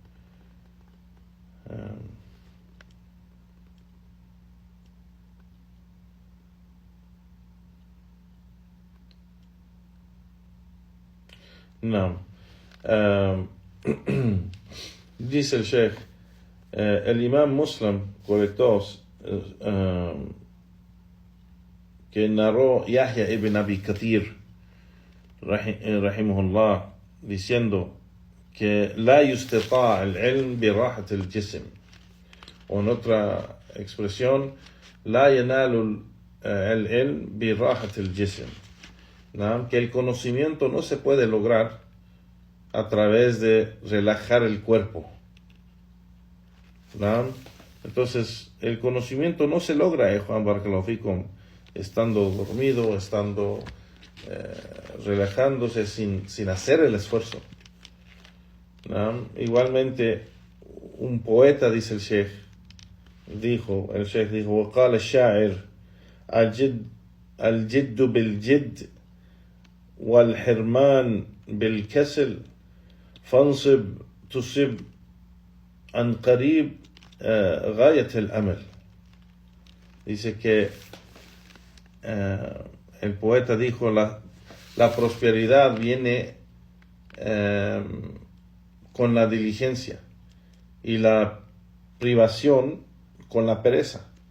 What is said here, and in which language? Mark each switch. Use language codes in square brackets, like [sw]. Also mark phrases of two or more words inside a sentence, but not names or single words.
[es] No. Dice el Sheikh, el Imam Muslim colectó que narró Yahya ibn Abi Kathir rahimahullah diciendo que [ar] لا يستطاع العلم براحة الجسم, [es] o en otra expresión, [ar] لا ينال العلم براحة الجسم. [es] ¿No? Que el conocimiento no se puede lograr a través de relajar el cuerpo. ¿No? Entonces, el conocimiento no se logra, Juan [ar] بارك الله فيكم, [es] estando dormido, estando relajándose sin hacer el esfuerzo. ¿No? Igualmente, un poeta, dice el Sheikh, dijo, [ar] وقال الشاعر الجد بالجد والحرمان بالكسل فانصب تصب عن قريب غاية الأمل. [es] Dice que el poeta dijo, la prosperidad viene con la diligencia y la privación con la pereza.